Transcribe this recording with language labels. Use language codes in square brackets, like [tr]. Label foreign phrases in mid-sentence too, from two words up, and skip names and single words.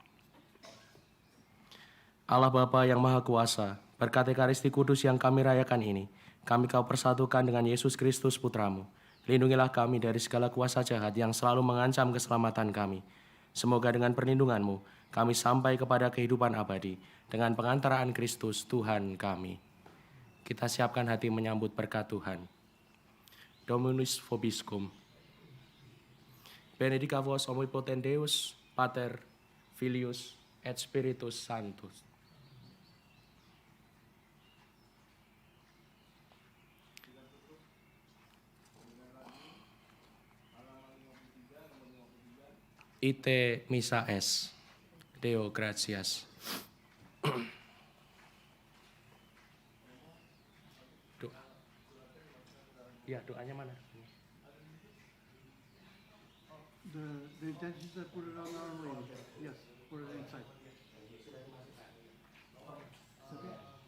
[id] Allah Bapa yang Maha Kuasa, berkat Ekaristi Kudus yang kami rayakan ini, kami Kau persatukan dengan Yesus Kristus Putramu. Lindungilah kami dari segala kuasa jahat yang selalu mengancam keselamatan kami. Semoga dengan perlindungan-Mu, kami sampai kepada kehidupan abadi dengan pengantaraan Kristus Tuhan kami. Kita siapkan hati menyambut berkat Tuhan. [la] Dominus vobiscum. Benedica vos omnipotent Deus, Pater, Filius, et Spiritus Sanctus. Ite misa es. Deo gratias. [id] Doa. Ya, doanya mana? [en] The intentions I put it on our lady. Yes, put it inside. Okay.